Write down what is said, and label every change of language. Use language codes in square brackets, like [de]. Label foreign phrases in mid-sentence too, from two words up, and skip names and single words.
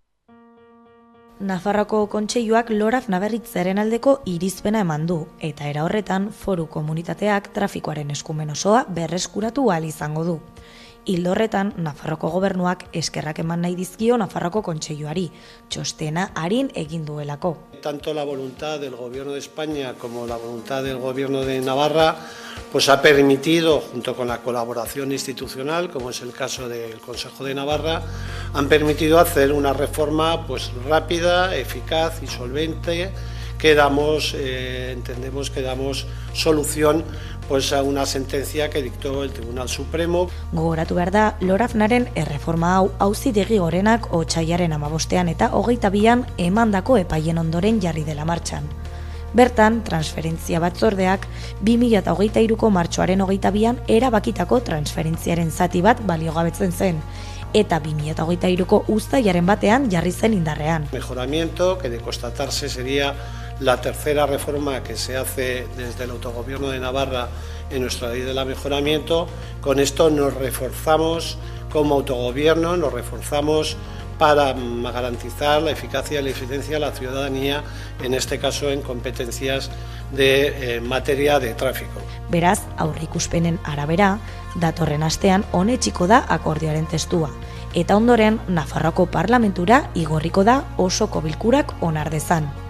[eu] Nafarroko Kontseiluak Lorafna berritzearen aldeko irizpena eman du eta era horretan foru komunitateak trafikoaren eskumen osoa berreskuratu ahal izango du. Ildo horretan, Nafarroko gobernuak eskerrak eman nahi dizkio Nafarroko Kontseiluari, txostena arin egin duelako. [es] Tanto la voluntad del Gobierno de España como la voluntad del Gobierno de Navarra pues ha permitido, junto con la colaboración institucional, como es el caso del Consejo de Navarra, han permitido hacer una reforma pues rápida, eficaz y solvente que entendemos que damos solución pues a una sentencia que dictó el Tribunal Supremo. [eu] Gogoratu behar da, Lorafnaren erreforma hau auzitegi gorenak otsailaren 15ean eta 22an emandako epaien ondoren jarri dela martxan. Bertan, transferentzia batzordeak 2023ko martxoaren 22an erabakitako transferentziaren zati bat baliogabetzen zen, eta 2023ko uztailaren batean jarri zen indarrean. [es] Mejoramiento que de constatarse sería la tercera reforma que se hace desde el autogobierno de Navarra en nuestra ley del mejoramiento. Con esto nos reforzamos como autogobierno, nos reforzamos para garantizar la eficacia y la eficiencia de la ciudadanía, en este caso en competencias de materia de tráfico. [eu] Beraz, aurreikuspenen arabera, datorren astean onetsiko da akordioaren testua, eta ondoren Nafarroko parlamentura igorriko da osoko bilkurak onar dezan.